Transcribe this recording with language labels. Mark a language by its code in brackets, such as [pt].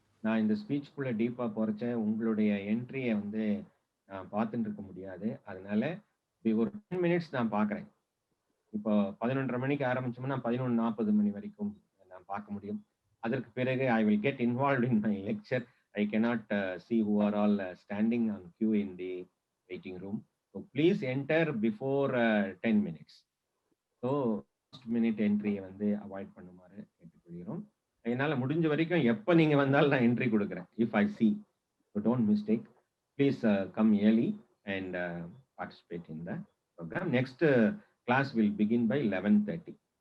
[ta] நான் இந்த ஸ்பீச்சுக்குள்ள டீப்பா போறச்ச உங்களுடைய என்ட்ரியை வந்து நான் பார்த்துட்டு இருக்க முடியாது. அதனால ஒரு 10 மினிட்ஸ் நான் பார்க்குறேன். இப்போ 11:30 மணிக்கு ஆரம்பிச்சோம்னா 11:40 மணி வரைக்கும் நான் பார்க்க முடியும். அதற்கு பிறகு [en] I will get involve in my lecture. I cannot see who are all standing on queue in the waiting room. So please enter before 10 minutes. So first minute entry [ta] வந்து அவாய்ட் பண்ணுமாறு கேட்டுக்கொள்கிறோம். என்னால முடிஞ்ச வரைக்கும் எப்போ நீங்க வந்தாலும் நான் என்ட்ரி கொடுக்குறேன். [en] If I see, so don't mistake. Please come early and participate in the program. Next class will begin by 11:30.